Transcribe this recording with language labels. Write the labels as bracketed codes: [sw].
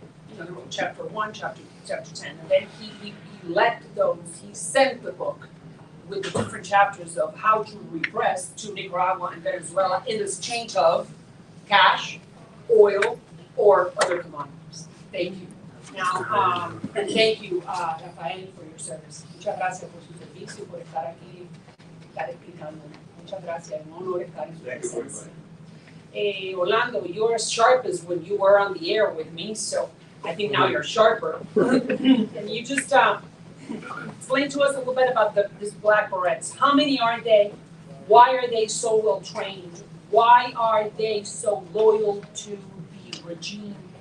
[en] He wrote chapter 1, chapter 10, and then he sent the book with the different chapters of how to repress to Nicaragua and Venezuela in exchange of cash, oil, or other commodities. Thank you. Now, and thank you, Rafael, for your service. [es] Muchas gracias por su servicio, por estar aquí, estar explicando. Muchas gracias. Un honor estar en su presencia. [en] Orlando, you're as sharp as when you were on the air with me, so I think now you're sharper. Can you just explain to us a little bit about these Black Berets? How many are they? Why are they so well trained? Why are they so loyal to the regime?